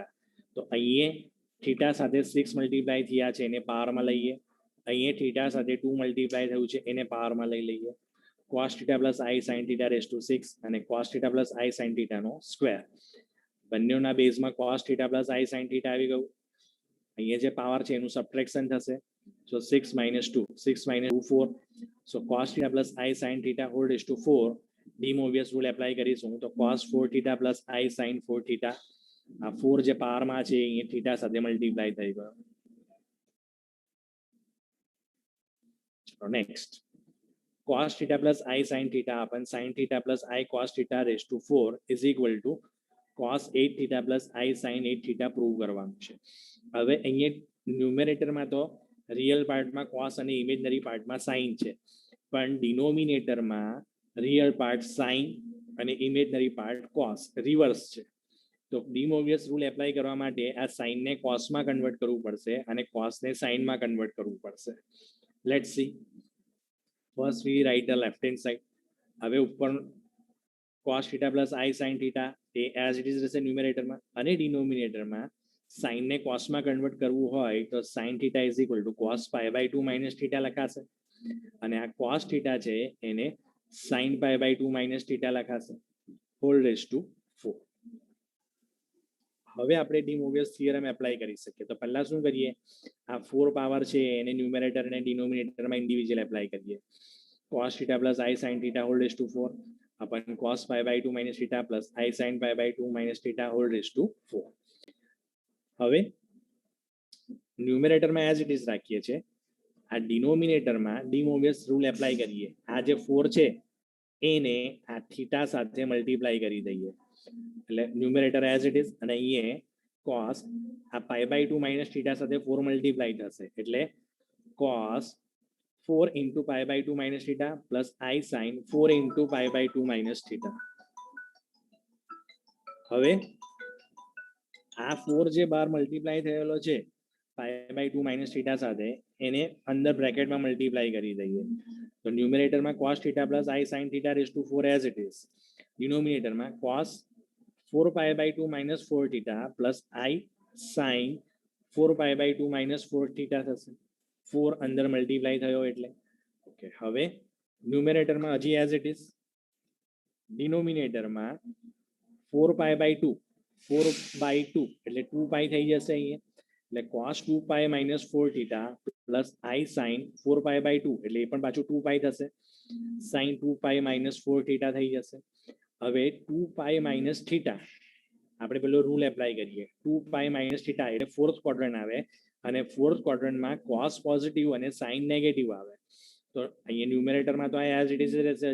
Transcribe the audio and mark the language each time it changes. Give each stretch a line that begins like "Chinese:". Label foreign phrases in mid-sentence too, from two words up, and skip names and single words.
Gujarati: તો અહીંયા થીટા સાથે 6 મલ્ટીપ્લાય થયા છે એને પાવરમાં લઈએ. અહીંયા થીટા સાથે 2 મલ્ટીપ્લાય થયું છે એને પાવરમાં લઈ લઈએ.
English: cos theta plus I sin theta raised to 6
Gujarati: અને
English: cos theta plus I sin theta
Gujarati: નો સ્ક્વેર. બંનેના બેઝમાં
English: cos theta plus I sin theta
Gujarati: આવી ગયું. અહીંયા જે પાવર છે એનું સબટ્રેક્શન થશે. સો 6 - 2 6 - 2 4. સો
English: cos theta plus I sin theta whole raised to 4 De Moivre rule apply
Gujarati: કરીશું તો
English: cos 4 theta plus I sin 4 theta
Gujarati: આ 4 જે પાવરમાં છે એ થીટા સાથે મલ્ટીપ્લાય થઈ ગયો.
English: નેક્સ્ટ cos theta plus I sin theta upon sin theta plus I cos theta raised to 4 is equal to cos 8 theta plus I sin 8 theta
Gujarati: પ્રૂવ કરવાનું છે. હવે અહીંયા ન્યુમેરેટરમાં તો
English: real part માં
Gujarati: cos અને
English: imaginary part માં
Gujarati: sin છે પણ ડિનોમિનેટરમાં
English: real part
Gujarati: sin અને
English: imaginary part
Gujarati: cos રિવર્સ છે. તો
English: De Moivre rule apply
Gujarati: કરવા માટે આ sin ને cos માં કન્વર્ટ કરવું પડશે અને cos ને sin માં કન્વર્ટ કરવું પડશે.
English: Let's see. First we write the left hand side.
Gujarati: હવે ઉપર cos theta plus I sin theta એ
English: as it is
Gujarati: રહેશે ન્યુમેરેટરમાં અને ડિનોમિનેટરમાં sin ને cos માં કન્વર્ટ કરવું હોય તો
English: sin theta is equal to cos pi/2 minus theta
Gujarati: લખાશે અને આ cos theta છે એને
English: sin pi/2 minus theta
Gujarati: લખાશે
English: whole raised to 4.
Gujarati: હવે આપણે
English: De Moivre theorem apply
Gujarati: કરી શકીએ. તો પહેલા શું કરીએ, આ 4 પાવર છે એને ન્યુમેરેટર અને ડિનોમિનેટરમાં
English: individual apply
Gujarati: કરીએ.
English: cos theta plus I sin theta whole raised to 4 upon cos pi/2 minus theta plus I sin pi/2 minus theta whole raised to 4.
Gujarati: હવે ન્યુમેરેટરમાં
English: as it is
Gujarati: રાખીએ છીએ. આ ડિનોમિનેટરમાં
English: De Moivre rule apply
Gujarati: કરીએ. આ જે 4 છે એને આ થીટા સાથે મલ્ટીપ્લાય કરી દઈએ એટલે ન્યુમેરેટર
English: as it is
Gujarati: અને અહીંયા cos આ
English: pi/2 minus theta
Gujarati: સાથે 4 મલ્ટીપ્લાય થશે એટલે
English: cos 4 into pi by 2 minus theta plus I sin 4 into pi by 2 minus theta.
Gujarati: હવે આ 4 જે બાર મલ્ટીપ્લાય થયેલો છે
English: pi by 2 minus theta
Gujarati: સાથે એને અંદર બ્રેકેટમાં મલ્ટીપ્લાય કરી દઈએ તો ન્યુમરેટરમાં
English: cos theta plus I sin theta raised to 4 as it is.
Gujarati: ડિનોમિનેટરમાં
English: cos 4 pi by 2 minus 4 theta plus I sin 4 pi by 2 minus 4 theta
Gujarati: થશે 4 અંદર મલ્ટીપ્લાય થયો એટલે ઓકે. હવે ન્યુમરેટરમાં હજી
English: as it is,
Gujarati: ડિનોમિનેટરમાં 4 pi by 2 4 by 2 એટલે 2 pi થઈ જશે અહીંયા એટલે
English: cos 2 pi minus 4 theta plus I sin 4 pi by 2
Gujarati: એટલે એ પણ પાછું 2 pi થશે
English: sin 2 pi minus 4 theta
Gujarati: થઈ જશે. હવે
English: 2 pi minus theta
Gujarati: આપણે પેલો રૂલ એપ્લાય કરીએ
English: 2 pi minus theta
Gujarati: એટલે
English: fourth quadrant
Gujarati: આવે અને
English: fourth quadrant માં
Gujarati: cos પોઝિટિવ અને sin નેગેટિવ આવે તો અહીંયા ન્યુમરેટરમાં તો આ
English: as it is
Gujarati: રહેશે.